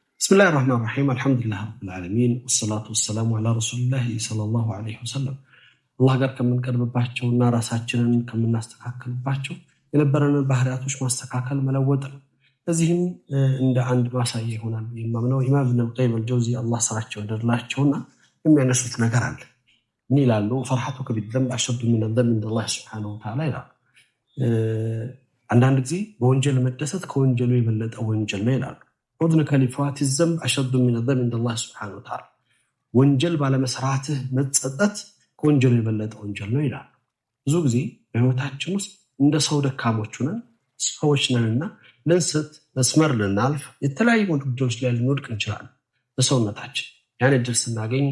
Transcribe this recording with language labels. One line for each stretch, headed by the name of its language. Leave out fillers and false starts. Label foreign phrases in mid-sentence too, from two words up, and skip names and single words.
Arabic: بسم الله الرحمن الرحيم الحمد لله رب العالمين والصلاة والسلام على رسول الله صلى الله عليه وسلم
Amharic: الله ጋር ከምንቀርብባቸውና ራሳችንን ከምናስተካክልባቸው የነበረንን ባህሪያቶች ማስተካከል መለወጥ ነው። እዚህም እንደ አንድ ማሳያ ይሆናል የማምነው ኢማም ኢብኑ ቀይም አልጀውዚ አላህ ስራቸው እንደላቸውና የሚያነሱት ነገር አለ። ምን ይላሉ?
Arabic: فرحتك بالذنب أشد من الذنب عند الله سبحانه وتعالى
Amharic: ይላሉ። አንዳንድ ጊዜ በወንጀል መደሰት ከወንጀሉ የበለጠ ወንጀል ነው ይላሉ።
Arabic: حزنك لفوات الذنب أشد من الذنب عند الله سبحانه وتعالى
Amharic: ወንጀል ባለመስራትህ መጸጸት ከወንጀሉ የበለጠ ወንጀል ነው ይላል። ብዙ ጊዜ በህይወታችን ውስጥ እንደ ሰው ደካሞች ነን፣ ሰዎች ነንና ልንስት፣ መስመር ልናልፍ፣ የተለያዩ ጉዳዮች ላይ ልንወድቅ እንችላለን። በሰውነታችን ያን እድል ስናገኝ